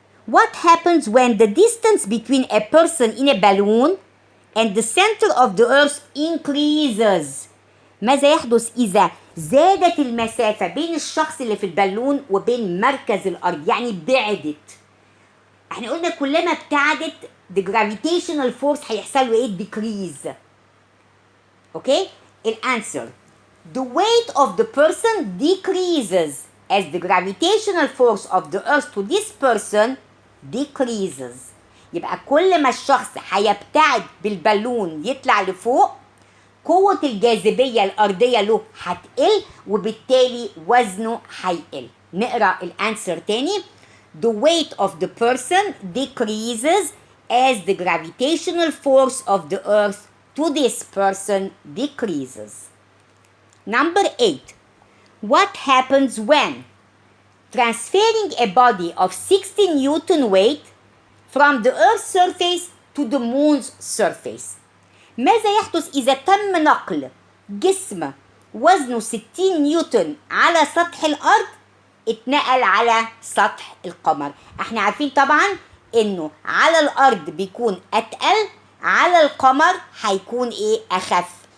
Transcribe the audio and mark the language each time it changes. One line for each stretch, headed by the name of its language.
English: What happens when the distance between a person in a balloon and the center of the Earth increases؟
Arabic: ماذا يحدث إذا زادت المسافة بين الشخص اللي في البالون وبين مركز الأرض، يعني بعدت؟ احنا قلنا كلما ابتعدت
English: the gravitational force
Arabic: هيحصل له ايه؟ decrease. اوكي؟ الانسر
English: the weight of the person decreases as the gravitational force of the earth to this person decreases.
Arabic: يبقى كل ما الشخص هيبتعد بالبالون يطلع لفوق قوة الجاذبية الأرضية له هتقل وبالتالي وزنه هيقل. نقرأ الانسر تاني.
English: The weight of the person decreases as the gravitational force of the earth to this person decreases. Number 8. What happens when transferring a body of 60 Newton weight from the Earth's surface to the moon's surface.
Arabic: ماذا يحدث إذا تم نقل جسم وزنه 60 نيوتن على سطح الأرض اتنقل على سطح القمر؟ احنا عارفين طبعا انه على الأرض بيكون أتقل، على القمر هيكون ايه؟ أخف.